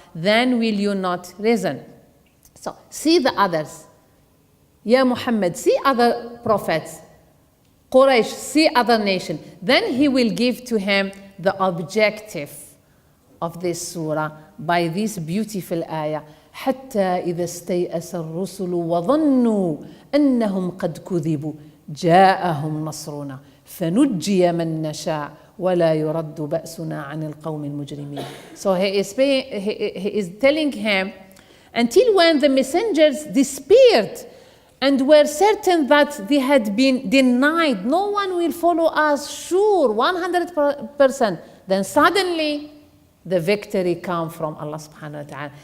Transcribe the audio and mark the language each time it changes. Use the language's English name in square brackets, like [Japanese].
[English] Then will you not reason? So see the others. Ya Muhammad, see other prophets. Quraysh, see other nations. Then he will give to him the objective of this surah by this beautiful ayah. [Arabic] حتى إذا استيأس الرسل وظنوا أنهم قد كذبوا جاءهم نصرنا فنجي من نشاء ولا يرد بأسنا عن القوم المجرمين. [English] So he is telling him, until when the messengers disappeared and were certain that they had been denied, no one will follow us, sure, 100%. Then suddenly the victory came from Allah subhanahu wa ta'ala.